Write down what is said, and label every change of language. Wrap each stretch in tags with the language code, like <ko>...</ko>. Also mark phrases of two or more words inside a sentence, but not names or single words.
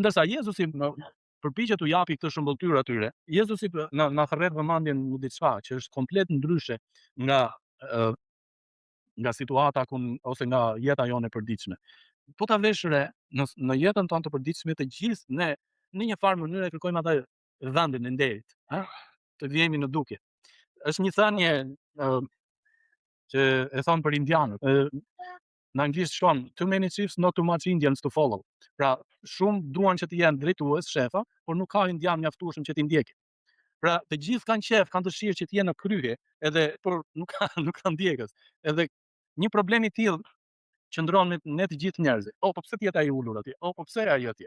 <sq>E ndërsa Jezusi përpiqet u japi këtë shëmbulltyrë atyre, Jezusi na thërret vëmendjen në diçka që është komplet ndryshe nga situata ose nga jeta jone e përditshme. Po ta vesh re, në jetën tonë të përditshme të gjithë ne në një farë mënyrë kërkojmë atë dhëmbin e nderit, ëh, të vjehemi në dukje. Është një thënie që e thon për indianët. Në anglisht shkon</sq> <en>too many chiefs, not too much Indians to follow.</en> <sq>Pra, shumë duan që të jenë drejtues, shefa, por nuk ka indian mjaftueshëm që t'i ndjekin. Pra, të gjithë kanë qef, kanë dëshirë që të jenë në krye, por nuk kanë ndjekës. Edhe një problem i tillë qëndron me ne të gjithë njerëzit. Po pse ti je ai ulur atje? Po pse ai atje?</sq>